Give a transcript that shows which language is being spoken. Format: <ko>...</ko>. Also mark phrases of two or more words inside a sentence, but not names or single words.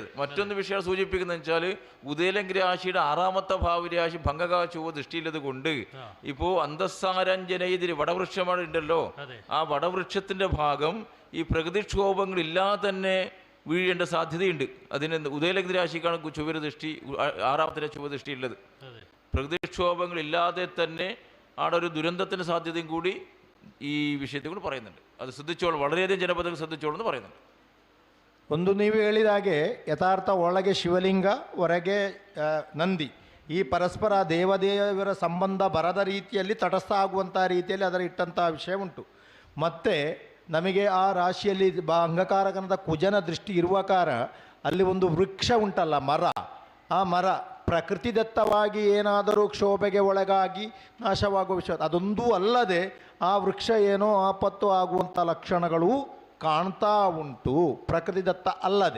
<ml>മറ്റൊന്ന് വിഷയം സൂചിപ്പിക്കുന്നത് വെച്ചാൽ ഉദയലംഘ രാശിയുടെ 6ാമത്തെ ഭാവരാശി ഭംഗകാശുവ ദൃഷ്ടിയുള്ളത് കൊണ്ട് ഇപ്പോൾ അന്തസ്സാരഞ്ജനയിതിൽ വടവൃക്ഷമാണ് ഉണ്ടല്ലോ, ആ വടവൃക്ഷത്തിന്റെ ഭാഗം ഈ പ്രകൃതിക്ഷോഭങ്ങൾ ഇല്ലാതെ തന്നെ വീഴേണ്ട സാധ്യതയുണ്ട്. അതിന് ഉദയലഗ്ന രാശിക്കാണ് ചൊവ്വ ദൃഷ്ടി, 6ാമത്തെ ചൊവ്വ ദൃഷ്ടി ഉള്ളത്. പ്രകൃതിക്ഷോഭങ്ങൾ ഇല്ലാതെ തന്നെ അവിടെ ഒരു ദുരന്തത്തിന് സാധ്യതയും കൂടി ഈ വിഷയത്തെ കൂടി പറയുന്നുണ്ട്. അത് ശ്രദ്ധിച്ചോളൂ, വളരെയധികം ജനപദങ്ങൾ ശ്രദ്ധിച്ചോളൂ എന്ന് പറയുന്നുണ്ട്.</ml> <kn>ಒಂದು ನೀವು ಹೇಳಿದ ಹಾಗೆ ಯಥಾರ್ಥ ಒಳಗೆ ಶಿವಲಿಂಗ ಹೊರಗೆ ನಂದಿ, ಈ ಪರಸ್ಪರ ದೇವದೇವರ ಸಂಬಂಧ ಬರದ ರೀತಿಯಲ್ಲಿ ತಟಸ್ಥ ಆಗುವಂಥ ರೀತಿಯಲ್ಲಿ ಅದರ ಇಟ್ಟಂಥ ವಿಷಯ ಉಂಟು. ಮತ್ತು ನಮಗೆ ಆ ರಾಶಿಯಲ್ಲಿ ಅಂಗಕಾರಕನದ ಕುಜನ ದೃಷ್ಟಿ ಇರುವ ಕಾರಣ ಅಲ್ಲಿ ಒಂದು ವೃಕ್ಷ ಉಂಟಲ್ಲ, ಮರ, ಆ ಮರ ಪ್ರಕೃತಿದತ್ತವಾಗಿ ಏನಾದರೂ ಕ್ಷೋಭೆಗೆ ಒಳಗಾಗಿ ನಾಶವಾಗುವ ವಿಷಯ ಅದೊಂದೂ ಅಲ್ಲದೆ ಆ ವೃಕ್ಷ ಏನೋ ಆಪತ್ತು ಆಗುವಂಥ ಲಕ್ಷಣಗಳು ಕಾಣ್ತಾ ಉಂಟು, ಪ್ರಕೃತಿದತ್ತ ಅಲ್ಲದೆ.</kn>